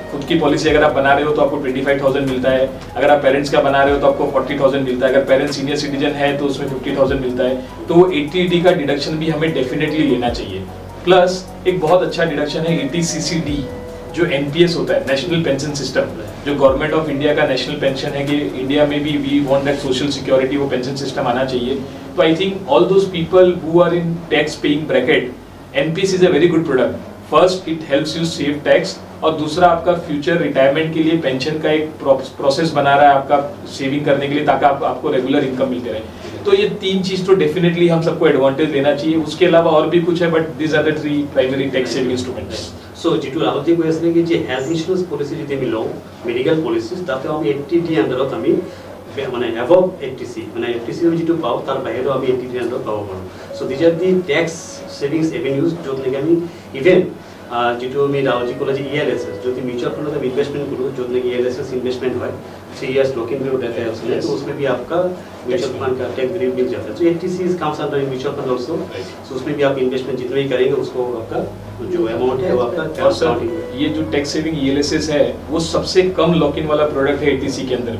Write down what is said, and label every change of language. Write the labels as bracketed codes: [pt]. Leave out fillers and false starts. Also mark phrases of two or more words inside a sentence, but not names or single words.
[hi] खुद की पॉलिसी अगर आप बना रहे हो तो आपको 25,000 मिलता है, अगर आप पेरेंट्स का बना रहे हो तो आपको 40,000 मिलता है, अगर पेरेंट्स [en] senior citizen [hi] है तो उसमें 50,000 मिलता है। तो ATD का डिडक्शन भी हमें डेफिनेटली लेना चाहिए। प्लस एक बहुत अच्छा डिडक्शन है ATCCD, जो NPS होता है, [en] national pension [hi] सिस्टम, जो गवर्नमेंट ऑफ इंडिया का नेशनल पेंशन है कि इंडिया में भी [en] we want that social security, [hi] वो [en] pension system [hi] आना चाहिए। [en] तो I think all those people who are in tax paying bracket, NPS is a very good product. first it helps you save tax, [hi] और दूसरा आपका [en] future retirement [hi] के लिए पेंशन का एक प्रोसेस बना रहा है आपका सेविंग करने के लिए, ताकि आपको [en] regular income [hi] मिलते रहे। तो ये 3 चीज तो डेफिनेटली हम सबको एडवांटेज लेना चाहिए। उसके अलावा और भी कुछ है, [en] but this are the 3 primary tax saving instruments. [as] सो যেটো রাহুল জি কৈ আছিলে কি যে [en] health insurance policy [as] যদি আমি লওঁ [en] medical policies [as] তাতে আমি ATD আন্ডাৰত আমি মানে [en] above ATC [as] মানে ATC আমি যেটো পাওঁ তাৰ বাহিৰেও আমি ATD আন্ডাৰত পাব পাৰোঁ। [en] so these are the tax savings avenues [as] য'ত নেকি আমি ইভেন যেটো আমি রাহুল জি ক'লে যে ELSS যদি [en] mutual fund [hi] में इन्वेस्टमेंट करूँ जो कि ELSS इन्वेस्टमेंट है [en] 3 years lock-in period [hi] रहता है उसमें, तो उसमें भी आपका [en] mutual fund [hi] का [en] tax relief [hi] मिल जाता है। तो [en] ATC comes under mutual fund also, so [hi] उसमें भी आप इन्वेस्टमेंट जितना भी करेंगे उसको आपका जो अमाउंट है वो आपका। और सर ये जो [en] tax saving [hi] ELSS है वो सबसे कम [en] lock in [hi] वाला प्रोडक्ट है ATC के अंदर में।